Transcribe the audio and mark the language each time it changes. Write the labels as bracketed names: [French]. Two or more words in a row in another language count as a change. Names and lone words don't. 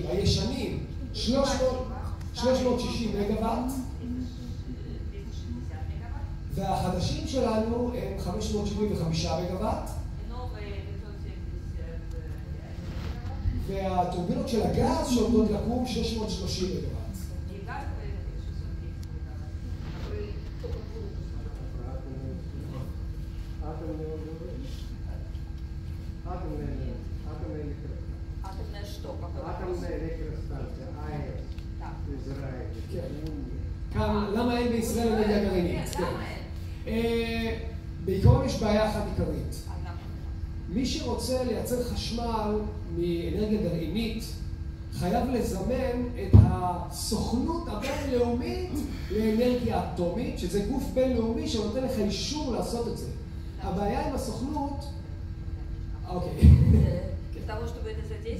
[Hebrew] הישנים, 360 מגוואט, והחדשים שלנו הם 575 מגוואט, והטורבינות של הגז שעומדות לקום 630 מגוואט. [Russian] Атомная что? Атомная электростанция АЭС в Израиле. [Hebrew] כאן למה אין בישראל אנרגיה גרעינית? בעיקרון יש בעיה אחת עיקרית. מי שרוצה לייצר חשמל מאנרגיה גרעינית, חייב לזמן את הסוכנות הבינלאומית לאנרגיה אטומית, שזה גוף בינלאומי שנותן לך אישור לעשות את זה. הבעיה עם הסוכנות... אוקיי. [Russian] Для того, чтобы это задействовать,